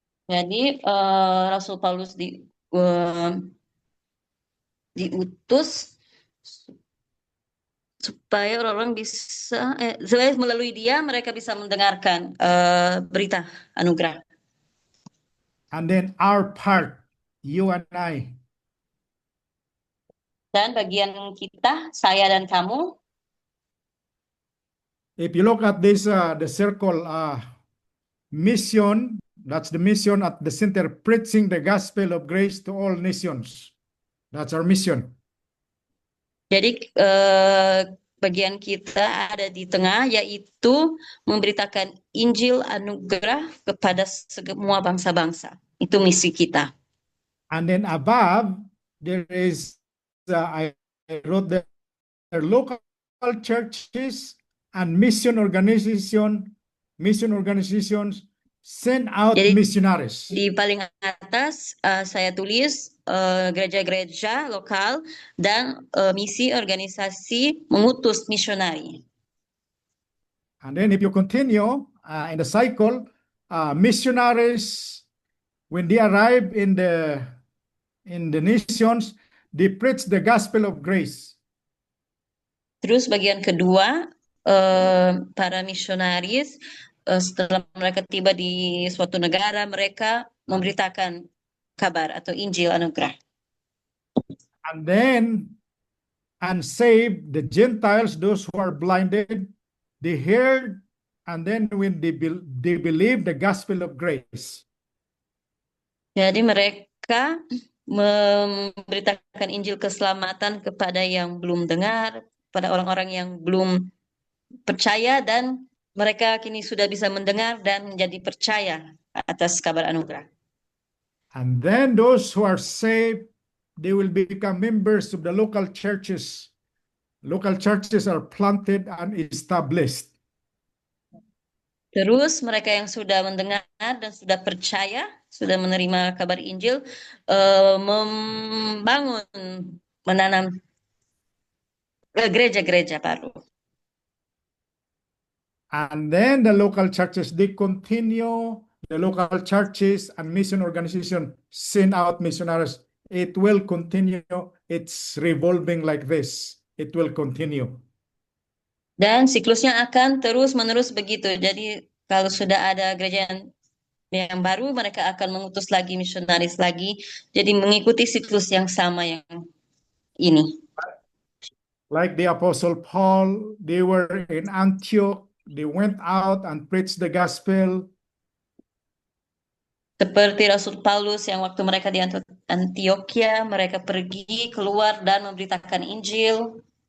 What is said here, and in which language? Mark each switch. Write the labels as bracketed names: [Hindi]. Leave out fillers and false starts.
[Indonesian] Jadi Rasul Paulus diutus supaya orang-orang bisa, supaya melalui dia mereka bisa mendengarkan berita anugerah. [English] And then our part, you and I, [Indonesian] Dan bagian kita, saya dan kamu, [English] if you look at this, the circle, mission, that's the mission at the center, preaching the gospel of grace to all nations. That's our mission. [Indonesian] jadi bagian kita ada di tengah, yaitu memberitakan Injil anugerah kepada semua bangsa-bangsa. Itu misi kita. [English] And then above, there is, I wrote the local churches and mission organizations send out [Indonesian] Jadi, [English] missionaries. [Indonesian] Di paling atas saya tulis gereja-gereja lokal dan misi organisasi mengutus misionari. [English] And then if you continue in the cycle, missionaries, when they arrive in the nations, they preach the gospel of grace. [Indonesian] Terus bagian kedua, para misionaris setelah mereka tiba di suatu negara, mereka memberitakan kabar atau Injil anugerah. [English] And then unsaved, the Gentiles, those who are blinded, they heard, and then when they believe the gospel of grace. [Indonesian] Jadi mereka memberitakan Injil keselamatan kepada yang belum dengar, pada orang-orang yang belum percaya, dan mereka kini sudah bisa mendengar dan menjadi percaya atas kabar anugerah. [English] And then those who are saved, they will become members of the local churches. Local churches are planted and established. [Indonesian] Terus mereka yang sudah mendengar dan sudah percaya, sudah menerima kabar Injil, membangun, menanam gereja-gereja baru. [English] And then the local churches, they continue, the local churches and mission organization send out missionaries. It will continue. It's revolving like this. It will continue. [Indonesian] Dan siklusnya akan terus-menerus begitu. Jadi kalau sudah ada gereja yang baru, mereka akan mengutus lagi misionaris lagi. Jadi mengikuti siklus yang sama yang ini. [English] Like the Apostle Paul, they were in Antioch. They went out and preached the gospel. [Indonesian] Seperti Rasul Paulus yang waktu mereka di Antioquia, mereka pergi keluar dan memberitakan Injil.